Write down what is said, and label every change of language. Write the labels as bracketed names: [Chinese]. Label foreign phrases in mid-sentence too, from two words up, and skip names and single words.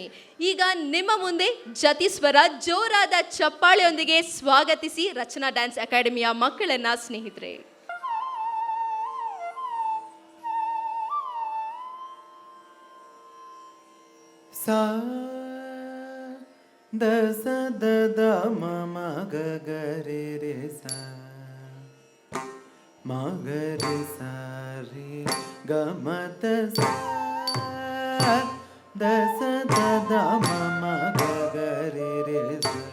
[Kannada] ಈಗ ನಿಮ್ಮ ಮುಂದೆ ಜತಿಸ್ವರ ಜೋರಾದ ಚಪ್ಪಾಳೆಯೊಂದಿಗೆ ಸ್ವಾಗತಿಸಿ ರಚನಾ ಡ್ಯಾನ್ಸ್ ಅಕಾಡೆಮಿಯ ಮಕ್ಕಳನ್ನ ಸ್ನೇಹಿತರೆ. ಸಾ ದ ಸ ದ ದ ಮ ಮ ಗ ಗ ರೆ ರೆ ಸ ಮ ಗ ರೆ ಸ ರೆ ಗ ಮ ತ ಸ ದ ಸ ದ ದ ಮ ಮ ಗ ಗ ರೆ ರೆ ಸ